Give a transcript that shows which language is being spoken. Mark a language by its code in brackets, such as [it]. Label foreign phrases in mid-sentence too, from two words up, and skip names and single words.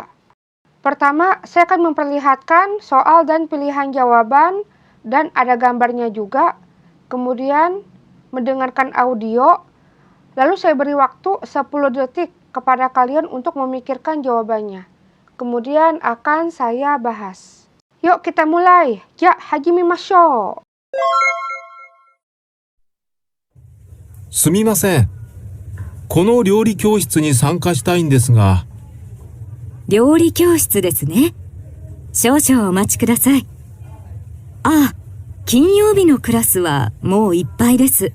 [id] Pertama, saya akan memperlihatkan soal dan pilihan jawaban dan ada gambarnya juga. Kemudian mendengarkan audio. Lalu saya beri waktu 10 detik kepada kalian untuk memikirkan jawabannya. Kemudian akan saya bahas. Yuk kita mulai. [ja] じゃ、始めましょう. すみません。この料理教室に参加したいんですが。料理教室ですね。少々お待ちください。ああ、金曜日のクラスはもういっぱいです。